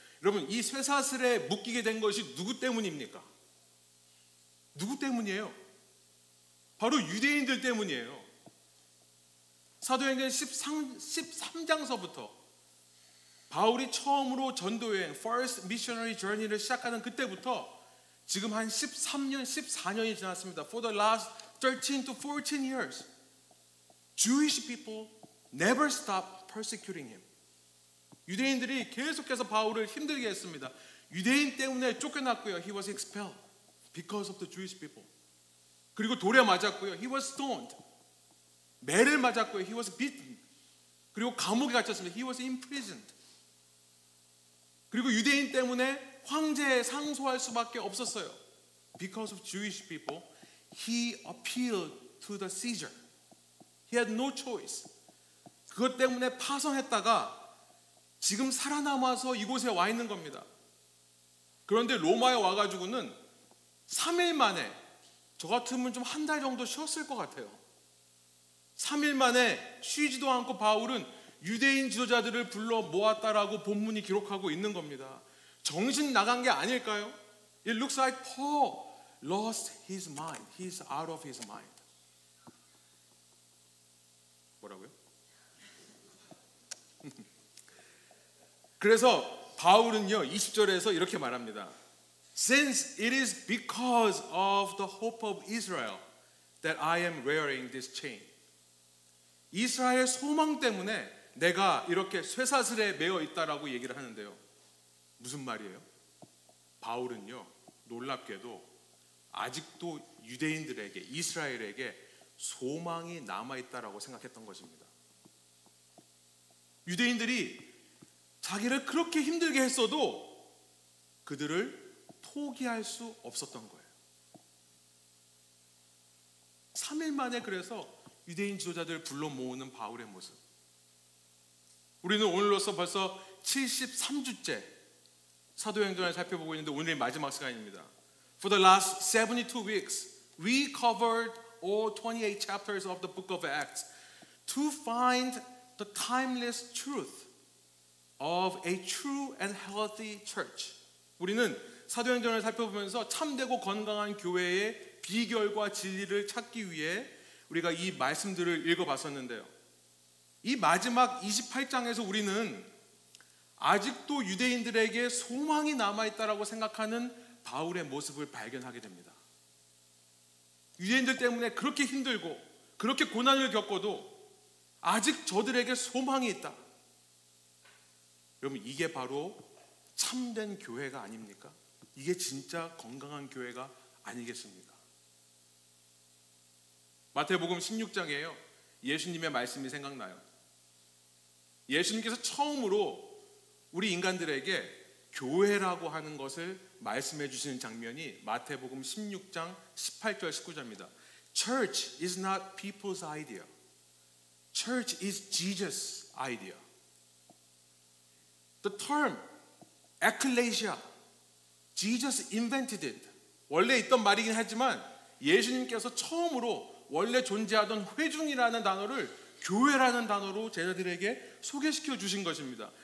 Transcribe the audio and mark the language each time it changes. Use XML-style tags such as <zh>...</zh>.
<ko>여러분, 이 쇠사슬에 묶이게 된 것이 누구 때문입니까? 누구 때문이에요? 바로 유대인들 때문이에요. 사도행전 13장서부터 바울이 처음으로 전도여행, First Missionary Journey를 시작하는 그때부터 지금 한 13년, 14년이 지났습니다.</ko> <en>For the last 13 to 14 years, Jewish people never stopped persecuting him.</en> <ko>유대인들이 계속해서 바울을 힘들게 했습니다. 유대인 때문에 쫓겨났고요.</ko> <en>He was expelled because of the Jewish people.</en> <ko>그리고 돌에 맞았고요.</ko> <en>He was stoned.</en> <ko>매를 맞았고요.</ko> <en>He was beaten.</en> <ko>그리고 감옥에 갇혔습니다.</ko> <en>He was imprisoned.</en> <ko>그리고 유대인 때문에 황제에 상소할 수밖에 없었어요.</ko> <en>Because of Jewish people, he appealed to the Caesar. He had no choice.</en> <ko>그것 때문에 파송했다가 지금 살아남아서 이곳에 와 있는 겁니다. 그런데 로마에 와가지고는 3일 만에, 저 같으면 좀 한 달 정도 쉬었을 것 같아요. 3일 만에 쉬지도 않고 바울은 유대인 지도자들을 불러 모았다라고 본문이 기록하고 있는 겁니다. 정신 나간 게 아닐까요?</ko> <en>It looks like Paul lost his mind. He's out of his mind.</en> <ko>뭐라고요? 그래서 바울은요, 20절에서 이렇게 말합니다.</ko> <en>Since it is because of the hope of Israel that I am wearing this chain.</en> <ko>이스라엘 소망 때문에 내가 이렇게 쇠사슬에 매어 있다라고 얘기를 하는데요. 무슨 말이에요? 바울은요, 놀랍게도 아직도 유대인들에게, 이스라엘에게 소망이 남아있다라고 생각했던 것입니다. 유대인들이 자기를 그렇게 힘들게 했어도 그들을 포기할 수 없었던 거예요. 3일 만에 그래서 유대인 지도자들을 불러 모으는 바울의 모습. 우리는 오늘로써 벌써 73주째 사도행전을 살펴보고 있는데 오늘이 마지막 시간입니다.</ko> <en>For the last 72 weeks, We covered all 28 chapters of the book of Acts to find the timeless truth of a true and healthy church.</en> <ko>우리는 사도행전을 살펴보면서 참되고 건강한 교회의 비결과 진리를 찾기 위해 우리가 이 말씀들을 읽어봤었는데요. 이 마지막 28장에서 우리는 아직도 유대인들에게 소망이 남아있다라고 생각하는 바울의 모습을 발견하게 됩니다. 유대인들 때문에 그렇게 힘들고 그렇게 고난을 겪어도 아직 저들에게 소망이 있다. 여러분, 이게 바로 참된 교회가 아닙니까? 이게 진짜 건강한 교회가 아니겠습니까? 마태복음 16장이에요. 예수님의 말씀이 생각나요. 예수님께서 처음으로 우리 인간들에게 교회라고 하는 것을 말씀해 주시는 장면이 마태복음 16장 18절 19절입니다.</ko> <en>Church is not people's idea. Church is Jesus' idea. The term ecclesia, Jesus invented it.</en> <ko>원래 있던 말이긴 하지만 예수님께서 처음으로 원래 존재하던 회중이라는 단어를 교회라는 단어로 제자들에게 소개시켜 주신 것입니다.</ko>